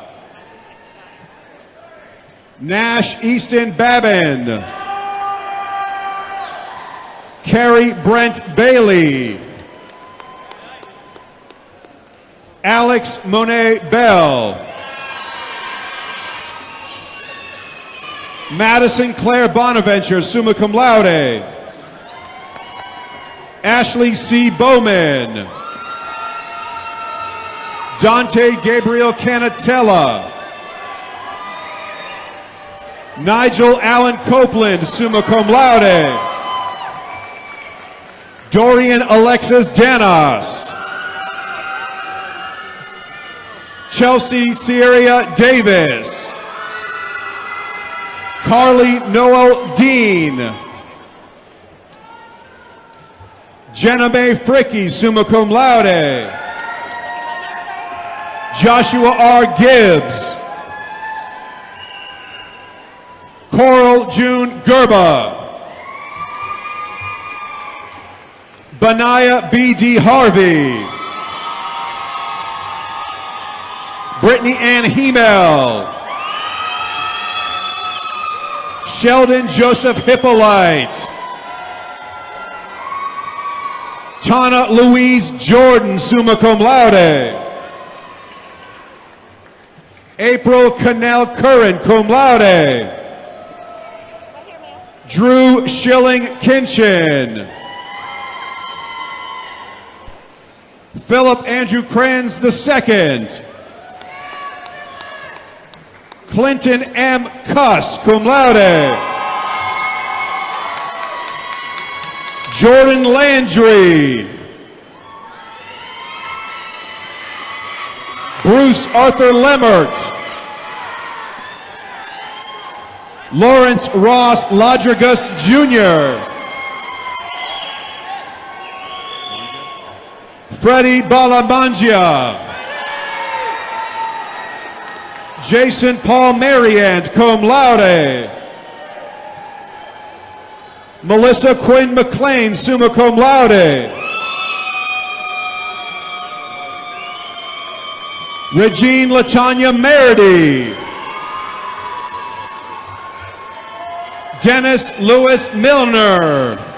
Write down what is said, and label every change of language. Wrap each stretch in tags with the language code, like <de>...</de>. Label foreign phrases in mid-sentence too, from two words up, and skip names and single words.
<en>Nash Easton Babin. Carrie Brent Bailey. Alex Monet Bell. Madison Claire Bonaventure,</en> <la>summa cum laude.</la> <en>Ashley C. Bowman. Dante Gabriel Canatella. Nigel Allen Copeland,</en> <la>summa cum laude.</la> <en>Dorian Alexis Danos. Chelsea Sierra Davis. Carly Noel Dean. Jenna Mae Fricky,</en> <la>summa cum laude.</la> <en>Joshua R. Gibbs. Coral June Gerba. Benaya B.D. Harvey. Brittany Ann Hemel. Sheldon Joseph Hippolyte. Tana Louise Jordan,</en> <la>summa cum laude.</la> <en>April Cannell Curran,</en> <la>cum laude.</la> <en>Drew Schilling Kinchin. Philip Andrew Kranz II. Clinton M. Cuss,</en> <la>cum laude.</la> <en>Jordan Landry. Bruce Arthur Lemmert. Lawrence Ross Lodrigus Jr. Freddie Balamangia. Jason Paul Mariant,</en> <la>cum laude.</la> <en>Melissa Quinn McLean,</en> <la>summa cum laude.</la> <en>Regine Latanya Meredy. Dennis Lewis Milner.</en>